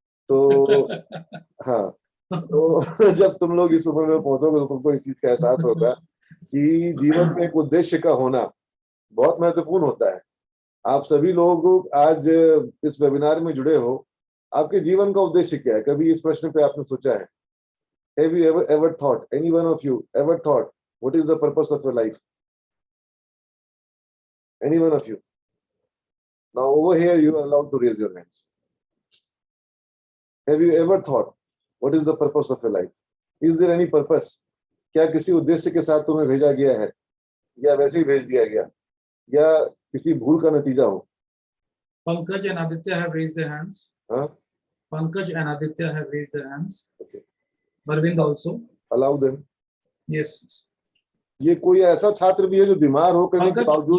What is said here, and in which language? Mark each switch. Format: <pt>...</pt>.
<hi>तो हाँ, तो जब तुम लोग इस उम्र में पहुंचोगे तो तुमको इस चीज का एहसास होगा कि जीवन में एक उद्देश्य का होना बहुत महत्वपूर्ण होता है. आप सभी लोग आज इस वेबिनार में जुड़े हो, आपके जीवन का उद्देश्य क्या है? कभी इस प्रश्न पे आपने सोचा है?</hi> <en>Have you ever thought, any one of you ever thought, what is the purpose of your life? Any one of you? Now over here you are allowed to raise your hands. Have you ever thought, what is the purpose of your life? Is there any purpose?</en> <hi>क्या किसी उद्देश्य के साथ तुम्हें भेजा गया है, या वैसे ही भेज दिया गया, या किसी भूल का नतीजा हो?</hi> <en>Pankaj and Aditya have raised their hands.</en> <hi>हाँ?</hi> <en>Pankaj and Aditya have raised their hands. Okay. Marvind also. Allow them. Yes.</en> <hi>ये कोई ऐसा छात्र भी है जो बीमार होने के बावजूद,</hi>